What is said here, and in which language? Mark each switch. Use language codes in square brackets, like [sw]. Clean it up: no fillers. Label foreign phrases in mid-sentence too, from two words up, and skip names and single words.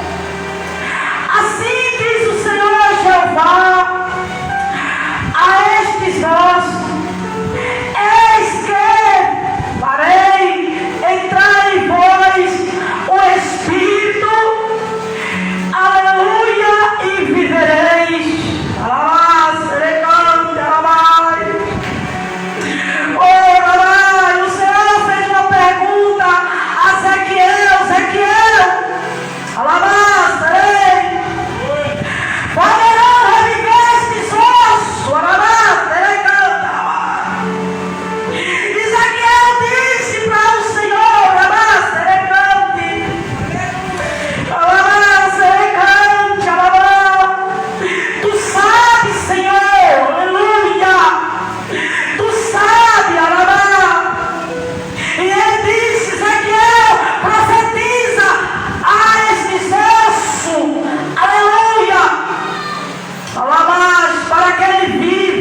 [pt] Assim diz o Senhor Jeová a estes ossos: eis que farei entrar em vós o Espírito, aleluia, e vivereis. Alabaça, recante, alabai. Oh, alabai. O Senhor fez uma pergunta a Ezequiel: Ezequiel, alabaça, ei. Poderão reviver estes ossos. Alabaça, recanta. Ezequiel disse para o Senhor: alabaça, recante. Alabaça, recante, alabaça. Tu sabes, Senhor, aleluia. Tu sabes, alabaça. E ele disse: Ezequiel, profetiza a estes ossos, aleluia. Alabaste, para que ele viva.